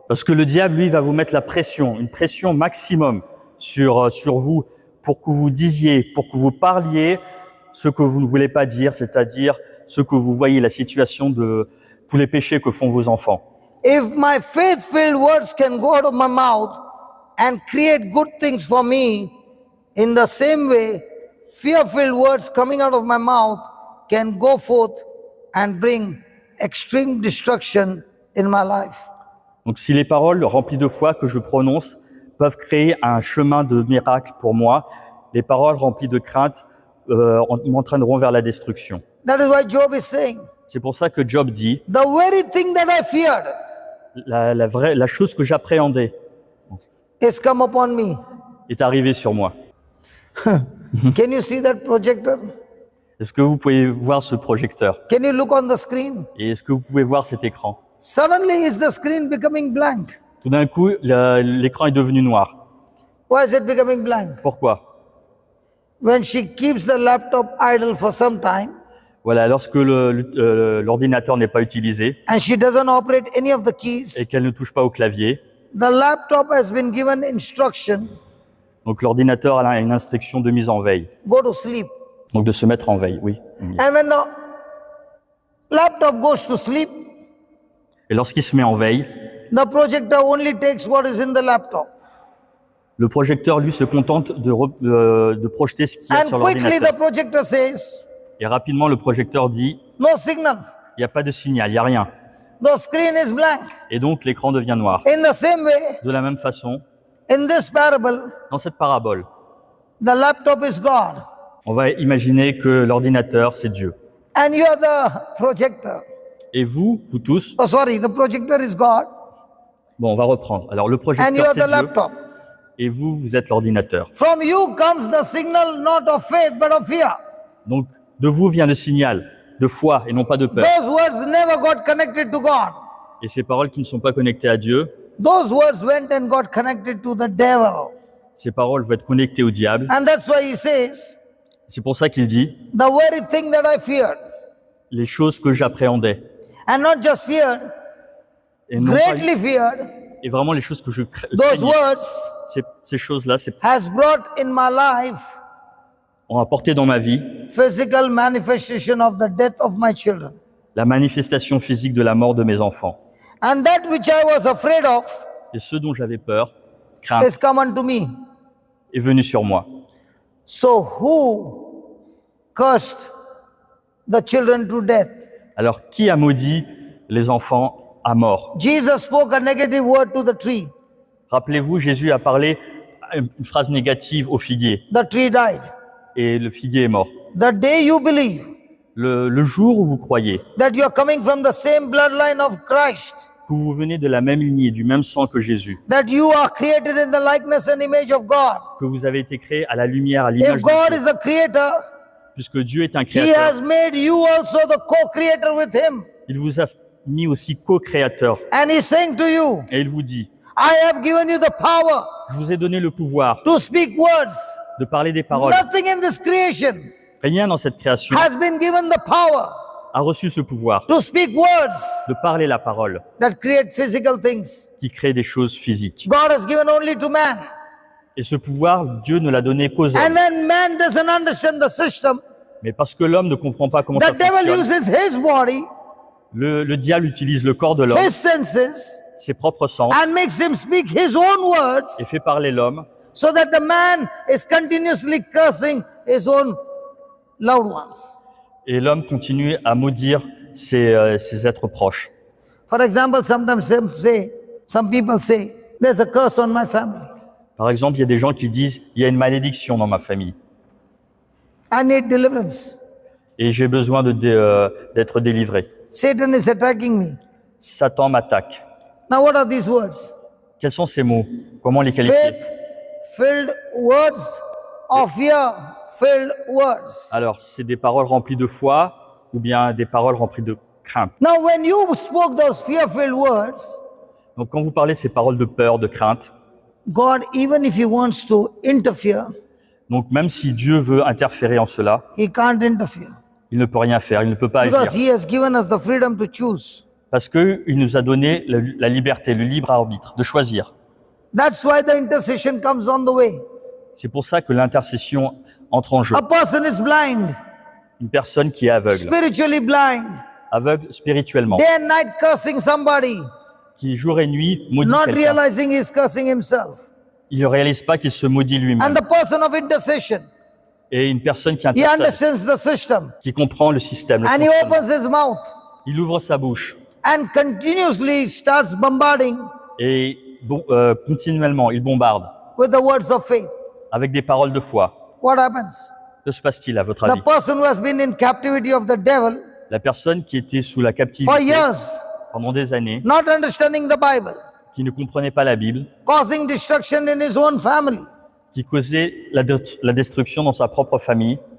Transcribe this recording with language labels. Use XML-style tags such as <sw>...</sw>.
<fr>Parce que le diable, lui, va vous mettre la pression, une pression maximum sur vous pour que vous disiez, pour que vous parliez ce que vous ne voulez pas dire, c'est-à-dire ce que vous voyez, la situation de tous les péchés que font vos enfants.</fr> <en>If my faith-filled words can go out of my mouth and create good things for me, in the same way, fear-filled words coming out of my mouth can go forth and bring extreme destruction in my life.</en> <fr>Donc si les paroles remplies de foi que je prononce peuvent créer un chemin de miracle pour moi, les paroles remplies de crainte m'entraîneront vers la destruction.</fr> <en>That is why Job is saying,</en> <fr>C'est pour ça que Job dit,</fr> <en>the very thing that I feared</en> <fr>la chose que j'appréhendais</fr> <en>is come upon me.</en> <fr>est arrivée sur moi.</fr> <en>Can you see that projector?</en> <fr>Est-ce que vous pouvez voir ce projecteur?</fr> <en>Can you look on the screen?</en> <fr>Et est-ce que vous pouvez voir cet écran?</fr> <en>Suddenly is the screen becoming blank.</en> <fr>Tout d'un coup, l'écran est devenu noir.</fr> <en>Why is it becoming blank?</en> <fr>Pourquoi?</fr> <en>When she keeps the laptop idle for some time</en> <fr>Voilà, lorsque l'ordinateur n'est pas utilisé</fr> <en>and she doesn't operate any of the keys,</en> <fr>et qu'elle ne touche pas au clavier,</fr> <en>the laptop has been given instruction,</en> <fr>donc l'ordinateur a une instruction de mise en veille.</fr> <en>go to sleep.</en> <fr>Donc de se mettre en veille, oui.</fr> <en>And when the laptop goes to sleep,</en> <fr>Et lorsqu'il se met en veille,</fr> <en>the projector only takes what is in the laptop.</en> <fr>le projecteur, lui, se contente de projeter ce qu'il y a</fr> <en>And</en> <fr>sur</fr> <en>quickly the</en> <fr>l'ordinateur.</fr> <en>projector says,</en> <fr>Et rapidement, le projecteur dit,</fr> <en>no signal.</en> <fr>il n'y a pas de signal, il n'y a rien.</fr> <en>The screen is blank.</en> <fr>Et donc, l'écran devient noir.</fr> <en>In the same way,</en> <fr>De la même façon,</fr> <en>in this parable,</en> <fr>dans cette parabole,</fr> <en>the laptop is God</en> <fr>on va imaginer que l'ordinateur, c'est Dieu.</fr> <en>and you are the projector.</en> <fr>Et vous tous,</fr> <en>Oh, sorry, the projector is God</en> <fr>bon, on va reprendre. Alors, le</fr> <en>and you</en> <fr>projecteur,</fr> <en>are</en> <fr>c'est</fr> <en>the</en> <fr>Dieu,</fr> <en>laptop.</en> <fr>et vous êtes l'ordinateur.</fr> <en>From you comes the signal not of faith but of fear.</en> <fr>Donc, de vous vient le signal de foi et non pas de peur.</fr> <en>Those words never got connected to God.</en> <fr>Et ces paroles qui ne sont pas connectées à Dieu,</fr> <en>Those words went and got connected to the devil.</en> <fr>ces paroles vont être connectées au diable.</fr> <en>And that's why he says,</en> <fr>C'est pour ça qu'il dit,</fr> <en>the very thing that I feared,</en> <fr>les choses que j'appréhendais.</fr> <en>and not just feared,</en> <fr>Et, non pas-</fr> <en>greatly feared,</en> <fr>et vraiment les choses que je</fr> <en>those</en> <fr>craignais.</fr> <en>words</en> <fr>Ces choses-là</fr> <en>has brought in my life</en> <fr>ont apporté dans ma vie</fr> <en>physical manifestation of the death of my children.</en> <fr>la manifestation physique de la mort de mes enfants.</fr> <en>And that which I was afraid of</en> <fr>Et ce dont j'avais peur, crainte,</fr> <en>is come unto me.</en> <fr>est venu sur moi.</fr> <en>So who cursed the children to death?</en> <fr>Alors, qui a maudit les enfants à mort?</fr> <en>Jesus spoke a negative word to the tree.</en> <fr>Rappelez-vous, Jésus a parlé une phrase négative au figuier.</fr> <en>The tree died.</en> <fr>Et le figuier est mort.</fr> <en>The day you believe</en> <fr>Le jour où vous croyez</fr> <en>that you are coming from the same bloodline of Christ,</en> <fr>que vous venez de la même lignée, du même sang que Jésus,</fr> <en>that you are created in the likeness and image of God.</en> <fr>que vous avez été créé à la lumière, à</fr> <en>If</en> <fr>l'image de</fr> <en>God</en> <fr>Dieu,</fr> <en>is a creator,</en> <fr>puisque Dieu est un</fr> <en>He</en> <fr>créateur,</fr> <en>has made you also the co-creator with Him.</en> <fr>il vous a mis aussi co-créateur.</fr> <en>And He's saying to you,</en> <fr>Et il vous dit,</fr> <en>I have given you the power</en> <fr>je vous ai donné le pouvoir</fr> <en>to speak words.</en> <fr>de parler des paroles.</fr> <en>Nothing in this creation</en> <fr>Rien dans cette création</fr> <en>has been given the power</en> <fr>a reçu ce pouvoir</fr> <en>to speak words</en> <fr>de parler la parole</fr> <en>that create physical things.</en> <fr>qui crée des choses physiques.</fr> <en>God has given only to man.</en> <fr>Et ce pouvoir, Dieu ne l'a donné qu'aux</fr> <en>And</en> <fr>hommes.</fr> <en>when man doesn't understand the system,</en> <fr>Mais parce que l'homme ne comprend pas comment ça</fr> <en>the devil</en> <fr>fonctionne,</fr> <en>uses his body,</en> <fr>le diable utilise le corps de l'homme,</fr> <en>his senses,</en> <fr>ses propres sens,</fr> <en>and makes him speak his own words</en> <fr>et fait parler l'homme</fr> <en>So that the man is continuously cursing his own loved ones.</en> <fr>Et l'homme continue à maudire ses êtres proches.</fr> <en>For example, sometimes some people say, there's a curse on my family.</en> <fr>Par exemple, il y a des gens qui disent « il y a une malédiction dans ma famille</fr> <en>I need deliverance.</en> <fr>et j'ai besoin d'être délivré.</fr> <en>Satan is attacking me.</en> <fr>Satan m'attaque.</fr> <en>Now what are these words?</en> <fr>Quels sont ces mots? Comment les qualifier?</fr> <en>Faith-filled words or fear-filled words?</en> <fr>Alors, c'est des paroles remplies de foi ou bien des paroles remplies de crainte.</fr> <en>Now when you spoke those fear-filled words,</en> <fr>Donc, quand vous parlez ces paroles de peur, de crainte,</fr> <en>God, even if He wants to interfere,</en> <fr>donc même si Dieu veut interférer en cela,</fr> <en>He can't interfere.</en> <fr>il ne peut rien faire, il ne peut pas</fr> <en>Because</en> <fr>agir.</fr> <en>He has given us the freedom to choose.</en> <fr>Parce qu'il nous a donné la liberté, le libre arbitre, de choisir.</fr> <en>That's why the intercession comes on the way.</en> <fr>C'est pour ça que l'intercession entre en jeu.</fr> <en>A person is blind,</en> <fr>Une personne qui est aveugle,</fr> <en>spiritually blind,</en> <fr>aveugle spirituellement,</fr> <en>day and night cursing somebody,</en> <fr>qui jour et nuit maudit</fr> <en>not</en> <fr>quelqu'un.</fr> <en>realizing he's cursing himself.</en> <fr>Il ne réalise pas qu'il se maudit</fr> <en>And</en> <fr>lui-même.</fr> <en>the person of intercession,</en> <fr>Et une personne qui</fr> <en>he</en> <fr>intercède,</fr> <en>understands the system</en> <fr>qui comprend le système, le</fr> <en>and he</en> <fr>fonctionnement,</fr> <en>opens his mouth</en> <fr>il ouvre sa bouche</fr> <en>and continuously starts bombarding</en> <fr>et continuellement, il bombarde</fr> <en>with the words of faith.</en> <fr>avec des paroles de foi.</fr> <en>What happens?</en> <fr>Que se passe-t-il à votre</fr> <en>The</en> <fr>avis?</fr> <en>person who has been in captivity of the devil</en> <fr>La personne qui était sous la</fr> <en>for</en> <fr>captivité</fr> <en>years,</en> <fr>pendant des années,</fr> <en>not understanding the Bible,</en> <fr>qui ne comprenait pas la Bible,</fr> <en>causing destruction in his own family,</en> <fr>qui causait la destruction dans sa propre famille,</fr>